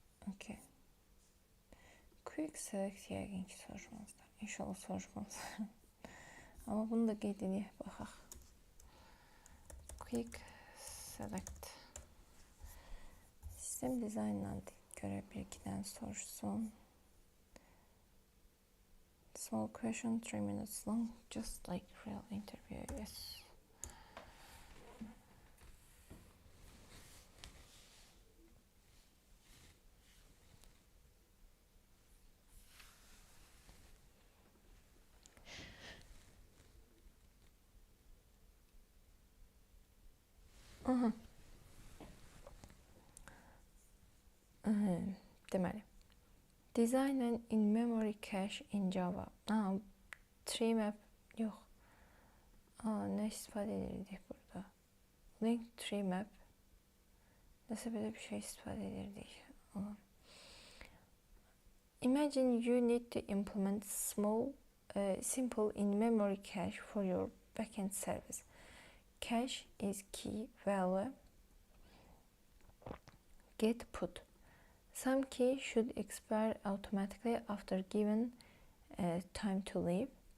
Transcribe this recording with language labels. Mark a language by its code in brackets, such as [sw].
[az] Okay. Quickselect yəqin ki soruşmazlar. İnşallah soruşmazlar. Amma bunu da qeyd edək, baxaq. Quickselect. Sistem dizaynla görə bir-iki dənə soruşsun. [en] Small question, 3 minutes long, just like real interview. Yes. Deməli, design an in-memory cache in Java. [az] Tree map yox. Nə istifadə edirdik burada? Link tree map. Nəsə belə bir şey istifadə edirdik. [en] Imagine you need to implement simple in-memory cache for your backend service. Cache is key value get put. Some key should expire automatically after given time to leave.